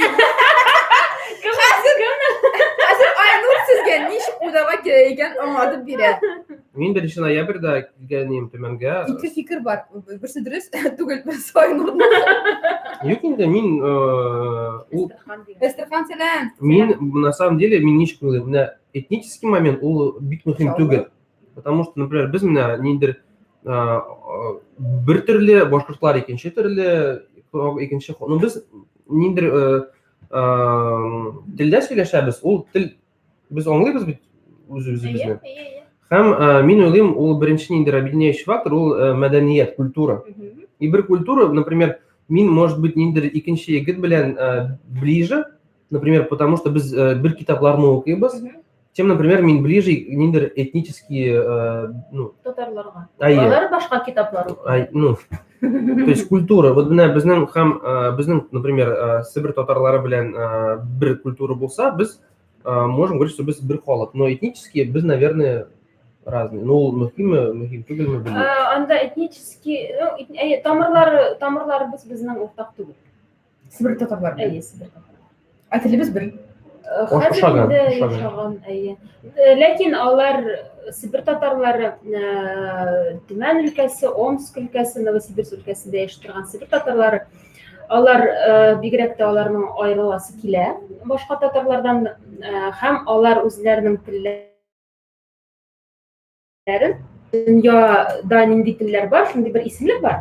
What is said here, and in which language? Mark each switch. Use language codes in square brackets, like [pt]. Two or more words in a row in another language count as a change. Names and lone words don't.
[tt] Хәзер Айнур сезгә ничек уйларга кирәк икән аңлатып бирә. Мин 1 ноябрьдә килгәнем Төмәнгә. Ике фикер бар. Берсе дөрес түгел, берсе Айнурның. Юк инде мин Эстерхан сәлам. Мин [ru] на самом деле [tt] мин ничек уйлыйм, менә [ru] этнический момент [tt] ул бик мөһим түгел. [ru] Потому что, например, [tt] без менә ниндер бер төрле, башкортлар икенче төрле, икенче, ну без ниндер телдә сөйләшәбез, ул тел без аңлыйбыз бит үзебезне. Һәм мин уйлыйм, ул беренче ниндер [ru] объединяющий фактор, [tt] ул мәдәният, культура. И бер культура, например, мин, [ru] может быть, [tt] ниндер икенче егет белән [ru] ближе, например, потому что [tt] без бер китапларны укыйбыз, [ru] чем, например, мин ближе ниндер этнические, ну, [tt] татарларга. Алар башка китаплар укый. [ru] Ну, то есть культура. Вот [tt] менә безнең һәм безнең, например, Сибир татарлары белән бер культура булса, без [ru] можем говорить, что [tt] без бер халык, [ru] но этнические без, наверное, разные. Ну, [tt] мөһим түгелме белмим. Анда этнический, тамырлары безнең уртак түгел. Сибир татарлары. Сибир татарлары. Телебез бер. Хәзер инде яшаган, ләкин алар Сибир татарлары Төмән өлкәсе, Омск өлкәсе, Новосибирск өлкәсендә яши торган Сибир татарлары, алар бигрәк тә аларның аерыласы килә башка татарлардан, һәм алар үзләренең телләрен, дөньяда нинди телләр бар, шундый бер исемлек бар.